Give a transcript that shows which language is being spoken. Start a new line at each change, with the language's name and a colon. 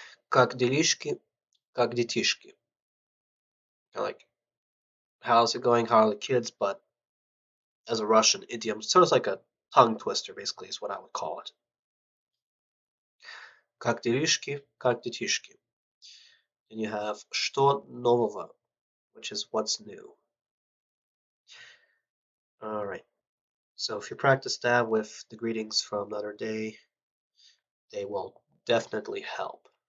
Russian: Как делишки, как детишки.
English: Like, how's it going? How are the kids? But as a Russian idiom, sort of like a tongue twister, basically, is what I would call it.
Russian: Как делишки, как детишки.
English: Then you have
Russian: что нового,
English: which is what's new. All right. So if you practice that with the greetings from the other day, they will definitely help.